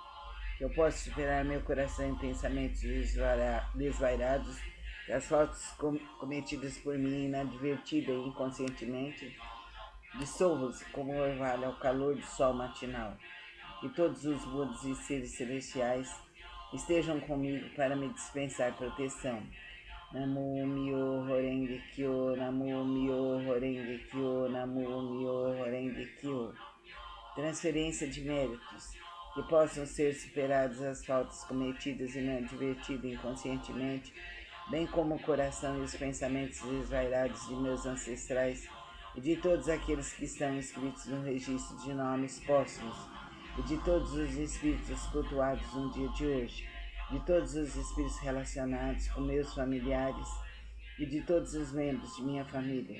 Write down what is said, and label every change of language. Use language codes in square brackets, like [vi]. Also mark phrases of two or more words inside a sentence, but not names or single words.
[pt] Que eu possa superar meu coração em pensamentos desvairados que as faltas cometidas por mim inadvertida e inconscientemente dissolvam-se como orvalho ao calor do sol matinal. Que todos os Budas e seres celestiais estejam comigo para me dispensar proteção. [ja] 南無 妙法 蓮華 経、南無 妙法 蓮華 経、南無 妙法 蓮華 経. [pt] Transferência de méritos, que possam ser superadas as faltas cometidas inadvertidas inconscientemente, bem como o coração e os pensamentos desvairados de meus ancestrais e de todos aqueles que estão inscritos no registro de nomes póstumos, e de todos os espíritos cultuados no dia de hoje, de todos os espíritos relacionados com meus familiares e de todos os membros de minha família.